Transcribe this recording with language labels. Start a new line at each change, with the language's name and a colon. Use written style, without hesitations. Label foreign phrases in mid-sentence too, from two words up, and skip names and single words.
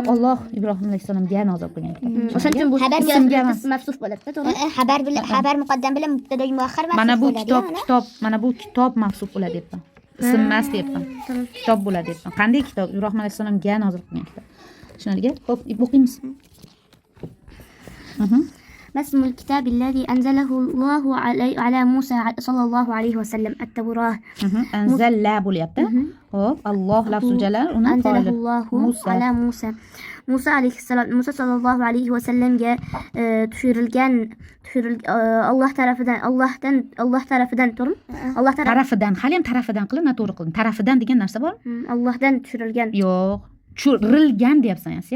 Uzbek: Alloh Ibrohim alayhisalomga nozil qilgan kitob. O'shaning uchun bu ismga mavsuf bo'ladi-da, to'g'ri?
Arabic: خبر مقدم
Uzbek: bilan
Arabic: مبتدأ مؤخر
Uzbek: mana bu kitob, mana bu kitob mavsuf bo'ladi deyapman. Ism emas deyapman. Kitob bo'ladi deyapman. Qanday kitob? Ibrohim alayhisalomga nozil qilgan kitob. Tushunarli? Xo'p, o'qiymiz.
Arabic: ما اسم الكتاب الذي أنزله الله على موسى صلى الله عليه وسلم التوراة
Uzbek: Anzalla bo'lyapti. Xo'p, Alloh
Arabic: لفظ الجلالة
Uzbek: uni
Arabic: أنزله الله على موسى
Uzbek: Musa alayhissalom Musa
Arabic: صلى الله عليه وسلم
Uzbek: tushirilgan Alloh tarafidan turib Alloh tarafidan, hali ham tarafidan qilib, noto'g'ri qildim. Tarafidan degan narsa bormi? Allohdan tushirilgan. Yo'q. Tushirilgan deyapsan, Asiya.